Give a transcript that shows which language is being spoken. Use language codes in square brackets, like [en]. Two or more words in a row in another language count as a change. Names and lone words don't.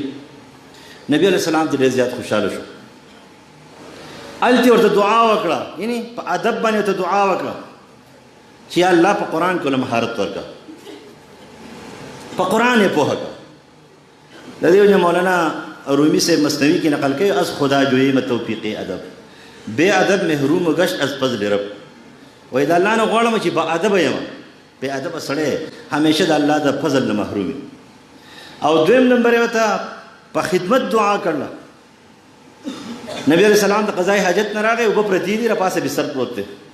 [ps] نبی [ar] علیه السلام [ps] ته ډېر زیات خوشحاله شو، هلته ورته دعا وکړه، یعنې په ادب باندې ورته دعا وکړه چې [ar] یا الله [ps] په قرآن کې له مهارت ورکړه، په قرآن یې پوهه کړه. د دې وجه مولانا رومي صاحب مثنوي کې نقل کوي [fa] از خدا جویی م توفیق ادب بے ادب محروم گشت از فضل رب. [ps] وایي د الله نه غواړم چې با ادبه یم، بې ادبه سړی همیشه د الله د فضل نه محروم. او دویم نمبر یې ورته په خدمت دعا کړله. نبی [ar] علیہ السلام [ps] د قضای حاجت نه راغی، اوبه پرتې دي، را پاسه بستر پروت دی.